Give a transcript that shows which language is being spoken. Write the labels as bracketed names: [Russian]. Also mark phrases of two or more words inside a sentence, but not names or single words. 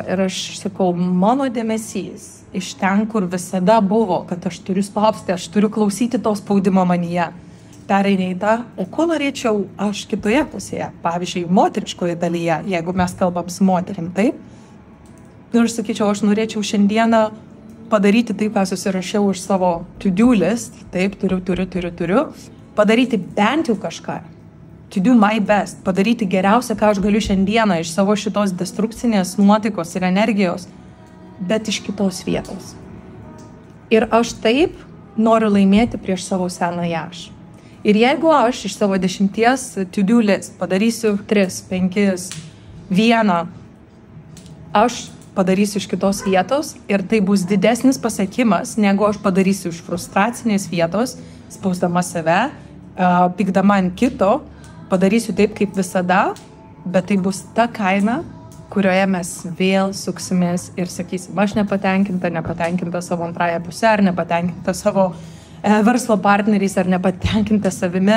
[Lithuanian] Ir aš sakau, mano dėmesys iš ten, kur visada buvo, kad aš turiu spausti, aš turiu klausyti to spaudimo manyje. Pereina į tą, o ko norėčiau aš kitoje pusėje, pavyzdžiui, moteriškoje dalyje, jeigu mes kalbam su moterim, taip? Ir aš sakyčiau, aš norėčiau šiandieną padaryti tai, ką susirašiau už savo [English] to-do list, [Lithuanian] taip, turiu, padaryti bent jau kažką, [English] to do my best, [Lithuanian] padaryti geriausia, ką aš galiu šiandieną iš savo šitos destrukcinės nuotaikos ir energijos, bet iš kitos vietos. Ir aš taip noriu laimėti prieš savo senąją aš. Ir jeigu aš iš savo 10 [English] to-do list [Lithuanian] padarysiu 3, 5, 1, aš padarysiu iš kitos vietos ir tai bus didesnis pasiekimas, negu aš padarysiu iš frustracinės vietos, spausdama save, pykdama ant kito, padarysiu taip kaip visada, bet tai bus ta kaina, kurioje mes vėl suksimės ir sakysim, aš nepatenkinta savo antrąją pusę, ar nepatenkinta savo verslo partneriais, ar nepatenkinta savimi.